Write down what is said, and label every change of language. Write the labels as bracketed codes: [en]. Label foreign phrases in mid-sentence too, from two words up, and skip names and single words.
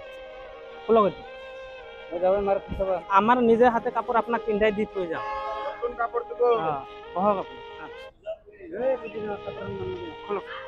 [as] আমার নিজে হাতে কাপড় আপনাক পিন্ধাই দি থৈ যাম নতুন কাপড় দিব বহক আপনি এই বুঝিনা কাপড় মানে খোলো